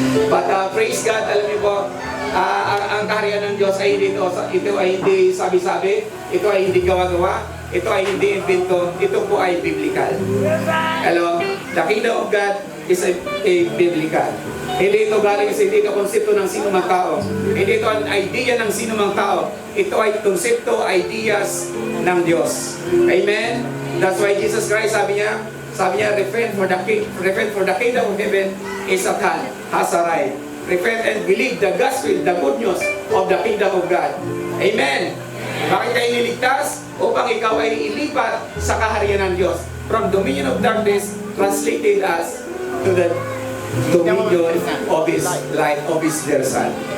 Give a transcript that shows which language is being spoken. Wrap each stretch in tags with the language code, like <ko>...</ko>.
<en>But praise God,</en> <tl>alam niyo po, ang kaharian ng Diyos ay ito ay hindi sabi-sabi, ito ay hindi gawa-gawa, ito ay hindi invento, ito po ay biblical.</tl> <en>Hello? The kingdom of God is a biblical.</en> <tl>Hindi ito galing sa hindi ito konsepto ng sinumang tao. Hindi ito ang idea ng sinumang tao. Ito ay konsepto, ideas ng Diyos. Amen?</tl> <en>That's why Jesus Christ</en> <tl>sabi niya,</tl> <en>repent for the kingdom of heaven is at hand, has arrived. Repent and believe the gospel, the good news of the kingdom of God.</en> <tl>Amen? Bakit kayo niligtas? Upang ikaw ay ilipat sa kaharian ng Diyos.</tl> <en>From dominion of darkness, translated us to the dominion of His light, of His dear Son.</en>